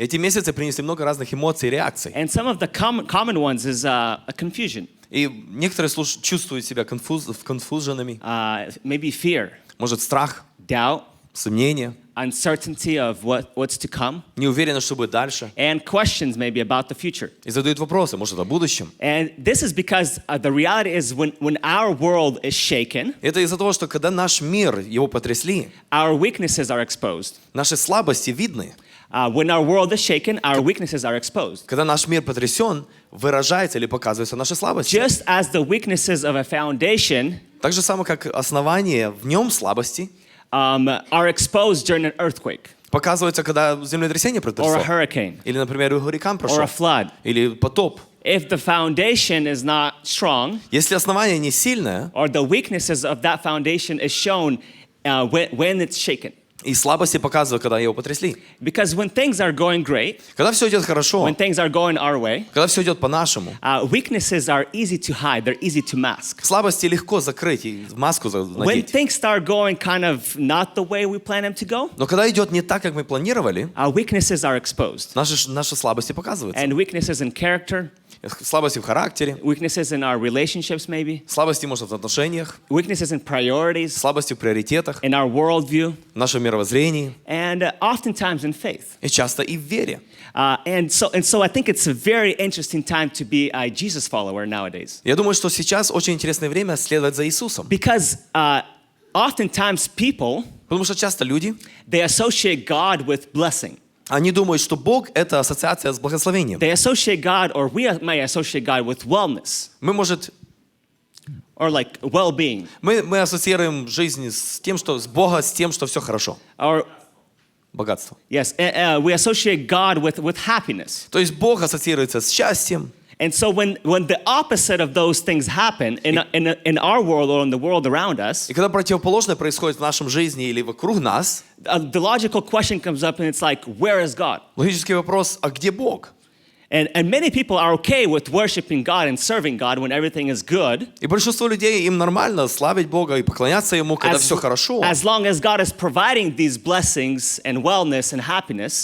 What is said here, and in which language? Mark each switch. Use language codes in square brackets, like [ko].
[ru] Эти месяцы принесли много разных эмоций и реакций. [en] And some of the common ones is a confusion. [ru] И некоторые чувствуют себя конфуженными. [en] Maybe fear, [ru] Может, страх, [en] doubt, [ru] сомнение, [en] uncertainty of what's to come, [ru] неуверенность, что будет дальше. [en] and questions maybe about the future. [ru] И задают вопросы, может, о будущем. [en] And this is because the reality is when our world is shaken, [ru] Это из-за того, что когда наш мир, его потрясли, [en] our weaknesses are exposed. [ru] наши слабости видны. [en] When our world is shaken, our weaknesses are exposed. [ru] Когда наш мир потрясен, выражается или показываются наши слабости. [en] Just as the weaknesses of a foundation [ru] Так же самое, как основание, в нем слабости, [en] are exposed during an earthquake [ru] показывается, когда землетрясение [en] or a [ru] протрясло. [en] hurricane [ru] Или, например, ураган [en] or [ru] прошел. [en] a flood. [ru] Или потоп. [en] If the foundation is not strong, [ru] Если основание не сильное, [en] or the weaknesses of that foundation is shown when it's shaken. [ru] и слабости показывают, когда его потрясли. [en] Because when things are going great, [ru] Когда все идет хорошо, [en] when things are going our way, [ru] когда все идет по-нашему, [en] weaknesses are easy to hide, they're easy to mask. [ru] слабости легко закрыть и маску [en] When [ru] надеть. [en] things start going kind of not the way we plan them to go, [ru] Но когда идет не так, как мы планировали, [en] our weaknesses are exposed. [ru] наши слабости показываются. [en] And weaknesses in character, [ru] Слабости в характере, [en] weaknesses in our relationships maybe, [ru] слабости, может, в отношениях, [en] weaknesses in priorities, [ru] слабости в приоритетах, [en] in our worldview, [ru] в нашем мировоззрении [en] and oftentimes in faith. [ru] и часто и в вере. [en] And so I think it's a very interesting time to be a Jesus follower nowadays. [ru] Я думаю, что сейчас очень интересное время следовать за Иисусом. [en] Because oftentimes people, [ru] Потому что часто люди, [en] they associate God with blessing. [ru] они думают, что Бог — это ассоциация с благословением. [en] They associate God, or we may associate God with wellness, [ru] Мы, может, [en] or like well-being. [ru] мы ассоциируем жизнь с тем, что с Бога, с тем, что все хорошо. [en] Or [ru] Богатство. [en] yes, we associate God with happiness. [ru] То есть Бог ассоциируется с счастьем. [en] And so when the opposite of those things happen in our world or in the world around us, [ru] И когда противоположное происходит в нашей жизни или вокруг нас, [en] the logical question comes up and it's like, where is God? [ru] логический вопрос: а где Бог? [en] And many people are okay with worshiping God and serving God when everything is good, [ru] И большинство людей, им нормально славить Бога и поклоняться Ему, когда все хорошо. [en] as long as God is providing these blessings and wellness and happiness.